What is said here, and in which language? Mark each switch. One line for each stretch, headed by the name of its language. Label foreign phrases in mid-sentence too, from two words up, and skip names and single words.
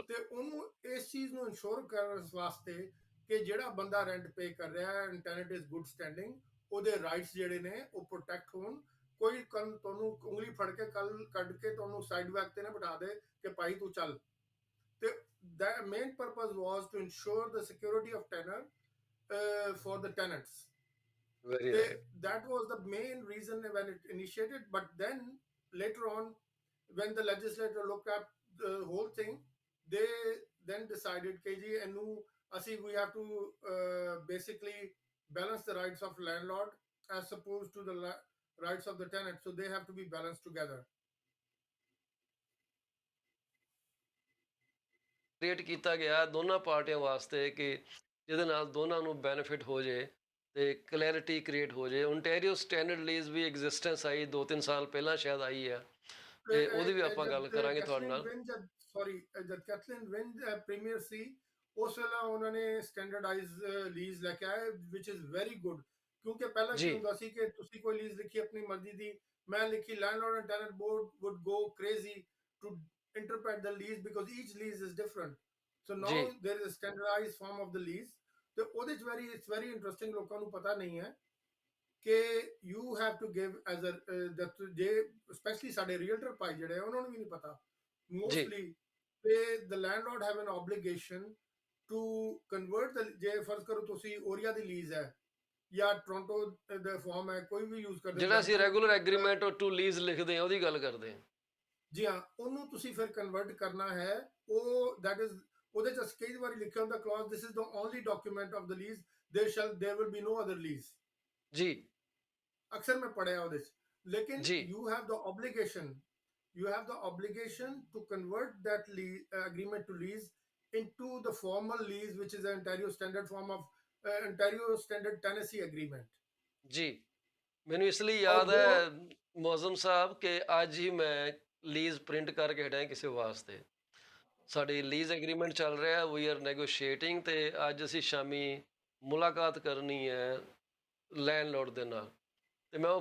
Punjabi: ਤੇ ਉਹਨੂੰ ਇਸ ਚੀਜ਼ ਨੂੰ ਇਨਸ਼ੋਰ ਕਰਨ ਵਾਸਤੇ ਕਿ ਜਿਹੜਾ ਬੰਦਾ
English: rent pay
Punjabi: ਕਰ ਰਿਹਾ ਹੈ
English: and tenant is good standing,
Punjabi: ਉਹਦੇ ਰਾਈਟਸ ਜਿਹੜੇ ਨੇ ਉਹ ਪ੍ਰੋਟੈਕਟ ਹੋਣ। ਕੋਈ ਕੱਲ ਤੁਹਾਨੂੰ ਉਂਗਲੀ ਫੜ ਕੇ ਕੱਲ ਕੱਢ ਕੇ ਤੁਹਾਨੂੰ
English: side back
Punjabi: ਤੇ ਨਾ ਬਿਠਾ ਦੇ ਕਿ ਭਾਈ ਤੂੰ ਚੱਲ।
English: ਤੇ the main purpose was to ensure the security of tenor for the tenants. very right. That was the main reason when it initiated. But then later on, when the legislature looked at the whole thing, they then decided KG and we have to basically balance the rights of landlord as opposed to the rights of the tenant, so they have to be balanced together.
Punjabi: ਕ੍ਰੀਏਟ ਕੀਤਾ ਗਿਆ ਦੋਨਾਂ ਪਾਰਟੀਆਂ ਵਾਸਤੇ ਕਿ ਜਿਹਦੇ ਨਾਲ ਦੋਨਾਂ ਨੂੰ ਬੈਨੀਫਿਟ ਹੋ ਜੇ ਤੇ ਕਲੈਰਿਟੀ ਕ੍ਰੀਏਟ ਹੋ ਜੇ। ਓਨਟਾਰੀਓ ਸਟੈਂਡਰਡ ਲੀਜ਼ ਵੀ ਐਗਜ਼ਿਸਟੈਂਸ ਆਈ 2-3 ਸਾਲ ਪਹਿਲਾਂ ਸ਼ਾਇਦ ਆਈ ਹੈ, ਤੇ ਉਹਦੀ ਵੀ ਆਪਾਂ ਗੱਲ ਕਰਾਂਗੇ ਤੁਹਾਡੇ ਨਾਲ। ਜਦ ਕੈਥਲੀਨ ਵਿਨ ਪ੍ਰੀਮੀਅਰ ਸੀ ਉਸ ਵੇਲੇ ਉਹਨਾਂ ਨੇ
English: standardize lease
Punjabi: ਲੈ ਕੇ ਆਏ,
English: which is very good.
Punjabi: ਕਿਉਂਕਿ ਪਹਿਲਾਂ ਕੀ ਜੀ ਹੁੰਦਾ ਸੀ ਕਿ ਤੁਸੀਂ ਕੋਈ ਲੀਜ਼ ਲਿਖੀ ਆਪਣੀ ਮਰਜ਼ੀ ਦੀ, ਮੈਂ ਲਿਖੀ,
English: landlord and tenant board would go crazy to interpret the lease because each lease is different. So now
Punjabi: ਜੀ
English: there is a standardized form of the lease.
Punjabi: ਤੇ ਉਹਦੇ ਚ
English: it's very interesting,
Punjabi: ਲੋਕਾਂ ਨੂੰ ਪਤਾ ਨਹੀਂ ਹੈ ਕਿ
English: you have to give as a
Punjabi: ਜੇ ਸਪੈਸ਼ਲੀ ਸਾਡੇ ਰੀਅਲਟਰ ਭਾਈ ਜਿਹੜੇ ਉਹਨਾਂ ਨੂੰ ਵੀ ਨਹੀਂ ਪਤਾ ਜੀ
English: mostly, they the landlord have an obligation to convert the,
Punjabi: ਜੇ ਫਰਜ਼ ਕਰੋ ਤੁਸੀਂ ਓਰੀਆ ਦੀ ਲੀਜ਼ ਹੈ ਜਾਂ ਟੋਰਾਂਟੋ ਦਾ ਫਾਰਮ ਹੈ, ਕੋਈ ਵੀ ਯੂਜ਼ ਕਰਦੇ ਜਿਹੜਾ ਅਸੀਂ
English: regular agreement to lease
Punjabi: ਲਿਖਦੇ ਹਾਂ ਉਹਦੀ ਗੱਲ ਕਰਦੇ ਹਾਂ। ਜੀ ਹਾਂ, ਉਹਨੂੰ ਤੁਸੀਂ ਫਿਰ ਕਨਵਰਟ ਕਰਨਾ ਹੈ।
English: ਉਹ that is
Punjabi: ਉਹਦੇ ਚ ਕਈ ਵਾਰੀ ਲਿਖਿਆ ਹੁੰਦਾ ਕਲੌਜ਼,
English: this is the only document of the lease, there will be no other lease.
Punjabi: ਜੀ ਅਕਸਰ ਮੈਂ ਪੜਿਆ ਉਹਦੇ ਚ। ਲੇਕਿਨ ਜੀ
English: you have the obligation to convert that agreement to lease into the formal lease, which is an Ontario standard form of Ontario standard tenancy agreement.
Punjabi: ਜੀ ਮੈਨੂੰ ਇਸ ਲਈ ਔਰ ਯਾਦ ਹੈ ਮੌਜ਼ਮ ਸਾਹਿਬ ਕਿ ਅੱਜ ਹੀ ਮੈਂ ਲੀਜ਼ ਪ੍ਰਿੰਟ ਕਰਕੇ ਹਟਿਆ ਕਿਸੇ ਵਾਸਤੇ। ਸਾਡੀ
English: lease agreement
Punjabi: ਚੱਲ ਰਿਹਾ,
English: we are negotiating,
Punjabi: ਤੇ ਅੱਜ ਅਸੀਂ ਸ਼ਾਮੀ ਮੁਲਾਕਾਤ ਕਰਨੀ ਹੈ ਲੈਂਡਲੋਰਡ ਦੇ ਨਾਲ, ਤੇ ਮੈਂ ਉਹ